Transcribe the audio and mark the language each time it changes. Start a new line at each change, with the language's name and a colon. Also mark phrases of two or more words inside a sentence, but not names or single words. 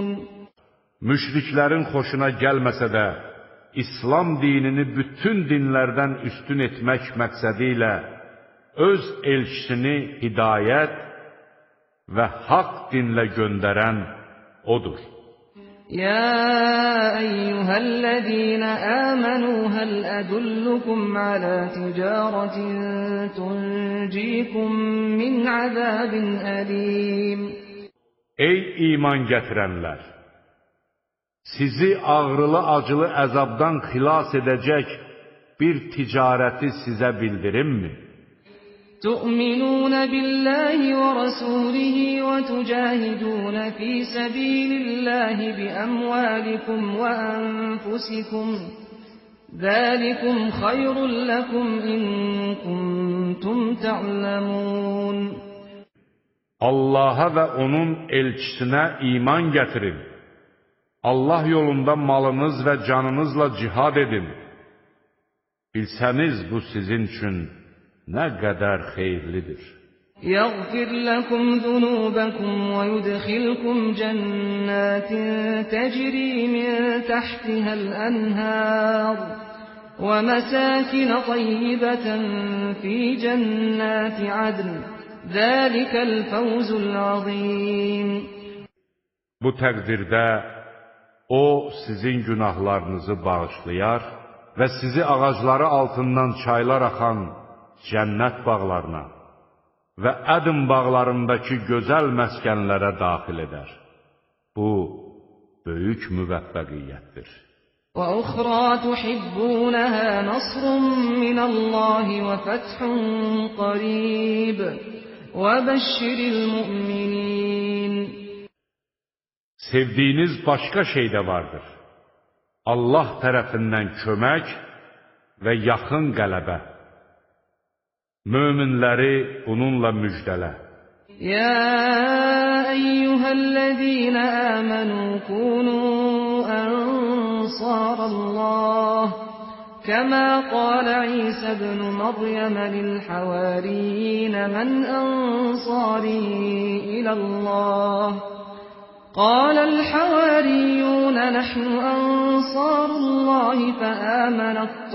Azerbaijani: Müşriklərin xoşuna gəlməsə də, İslam dinini bütün dinlərdən üstün etmək məqsədi ilə öz elçisini hidayət və haqq dinlə göndərən odur.
Arabic: يا أيها الذين آمنوا هل أدلكم على تجارة تنجيكم من عذاب أليم
Azerbaijani: Ey iman gətirənlər! Sizi ağrılı-acılı əzabdan xilas edəcək bir ticarəti sizə bildirimmi?
Arabic: تؤمنون بالله ورسوله وتجاهدون في سبيل الله بأموالكم وأنفسكم ذلكم خير لكم إن كنتم تعلمون
Azerbaijani: Allaha və onun elçisinə iman gətirin. Allah yolunda malınız və canınızla cihad edin. Bilsəniz bu sizin üçün nə qədər xeyirlidir.
Arabic: يغفر لكم ذنوبكم ويدخلكم جنات تجري من تحتها الأنهار ومساكن طيبة في جنات عدن ذلك الفوز العظيم
Azerbaijani: Bu təqdirdə O sizin günahlarınızı bağışlayar və sizi ağacları altından çaylar axan cənnət bağlarına və Ədn bağlarındakı gözəl məskənlərə daxil edər. Bu, böyük müvəffəqiyyətdir.
Arabic: وَأُخْرَى تُحِبُّونَهَا نَصْرٌ مِّنَ اللَّهِ وَفَتْحٌ قَرِيبٌ وَبَشِّرِ الْمُؤْمِنِينَ
Azerbaijani: Sevdiyiniz başqa şey də vardır. Allah tərəfindən kömək və yaxın qələbə. Möminləri bununla müjdələ.
Arabic: يا أيها الذين آمنوا كونوا أنصار الله كما قال عيسى ابن مريم للحواريين من أنصاري إلى الله قال الحواريون نحن أنصار الله فآمنت